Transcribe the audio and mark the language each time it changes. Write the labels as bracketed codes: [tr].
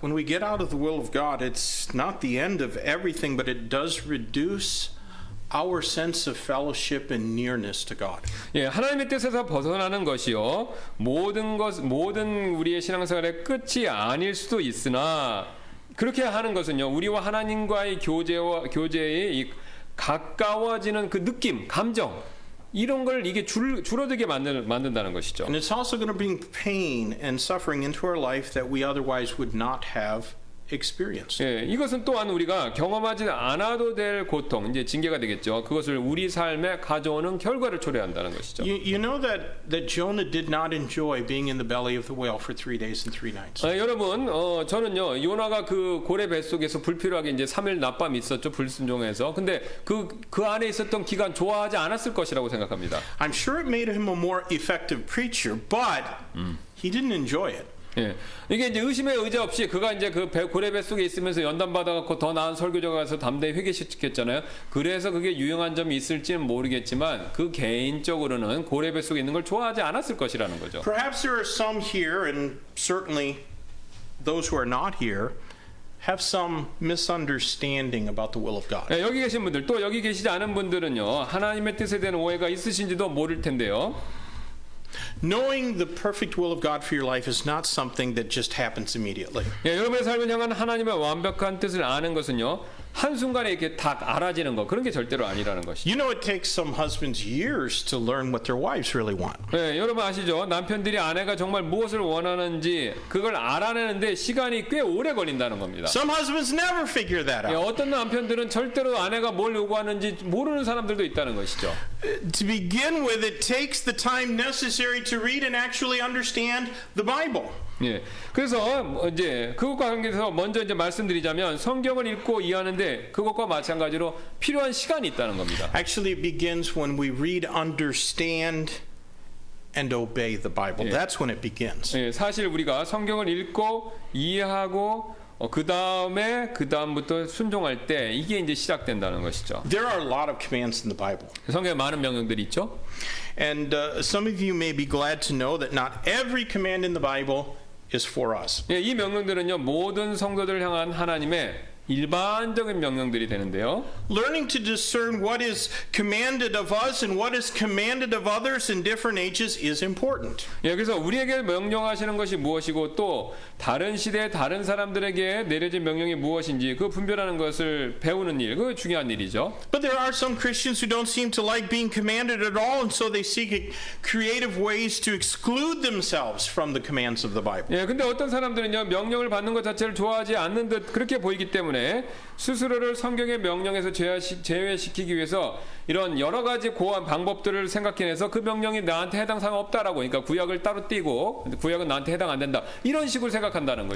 [en] When we get out of the will of God, it's not the end of everything, but it does reduce our sense of fellowship and nearness to God. [ko] 예, 하나님의 뜻에서 벗어나는 것이요 모든 우리의 신앙생활의 끝이 아닐 수도 있으나 그렇게 하는 것은요 우리와 하나님과의 교제의 이 가까워지는 그 느낌, 감정 이런 걸 이게 줄어들게 만든다는 것이죠. [en] And it's also going to bring pain and suffering into our life that we otherwise would not have experienced. [ko] 예, 이것은 또한 우리가 경험하지 않아도 될 고통, 이제 징계가 되겠죠. 그것을 우리 삶에 가져오는 결과를 초래한다는 것이죠. [en] You know that Jonah did not enjoy being in the belly of the whale for 3 days and 3 nights. [ko] 여러분, 저는요 요나가 그 고래 뱃속에서 불필요하게 이제 3일 낮밤 있었죠 불순종해서. 근데 그 안에 있었던 기간 좋아하지 않았을 것이라고 생각합니다. [en] I'm sure it made him a more effective preacher, but he didn't enjoy it. [ko] 예, 이게 이제 의심의 의자 없이 그가 이제 그 고래 뱃속에 있으면서 연단 받아갖고 더 나은 설교자가 가서 담대히 회개시켰잖아요. 그래서 그게 유용한 점이 있을지는 모르겠지만 그 개인적으로는 고래 뱃속에 있는 걸 좋아하지 않았을 것이라는 거죠. [en] Perhaps there are some here, and certainly those who are not here, have some misunderstanding about the will of God. [ko] 예, 여기 계신 분들 또 여기 계시지 않은 분들은요 하나님의 뜻에 대한 오해가 있으신지도 모를 텐데요. [en] Knowing the perfect will of God for your life is not something that just happens immediately. [ko] 예, 여러분의 삶을 향한 하나님의 완벽한 뜻을 아는 것은요 한순간에 이렇게 딱 알아지는 거 그런 게 절대로 아니라는 것이죠. [en] You know it takes some husbands years to learn what their wives really want. [ko] 예, 여러분 아시죠? 남편들이 아내가 정말 무엇을 원하는지 그걸 알아내는데 시간이 꽤 오래 걸린다는 겁니다. [en] Some husbands never figure that 예, out. [ko] 어떤 남편들은 절대로 아내가 뭘 요구하는지 모르는 사람들도 있다는 것이죠. [en] To begin with, it takes the time necessary to read and actually understand the Bible. [ko] 예, 그래서 이제 그것과 관계해서 먼저 이제 말씀드리자면 성경을 읽고 이해하는데 그것과 마찬가지로 필요한 시간이 있다는 겁니다. [en] Actually, it begins when we read, understand, and obey the Bible. That's when it begins. [ko] 예, 사실 우리가 성경을 읽고 이해하고 그 다음부터 순종할 때 이게 이제 시작된다는 것이죠. [en] There are a lot of commands in the Bible. [ko] 성경에 많은 명령들이 있죠. [en] And some of you may be glad to know that not every command in the Bible is for us. [ko] 예, 이 명령들은요 모든 성도들을 향한 하나님의 일반적인 명령들이 되는데요. [en] Learning to discern what is commanded of us and what is commanded of others in different ages is important. [ko] 예, 그래서 우리에게 명령하시는 것이 무엇이고 또 다른 시대의 다른 사람들에게 내려진 명령이 무엇인지 그 분별하는 것을 배우는 일, 그 중요한 일이죠. [en] But there are some Christians who don't seem to like being commanded at all, and so they seek creative ways to exclude themselves from the commands of the Bible. [ko] 예, 근데 어떤 사람들은요, 명령을 받는 것 자체를 좋아하지 않는 듯 그렇게 보이기 때문에 스스로를 성경의 명령에서 제외시키기 위해서 이런 여러 가지 고한 방법들을 생각해내서 그 명령이 나한테 해당 사항 없다라고, 그러니까 구약을 따로 띄고 구약은 나한테 해당 안 된다, 이런 식으로 생각한다는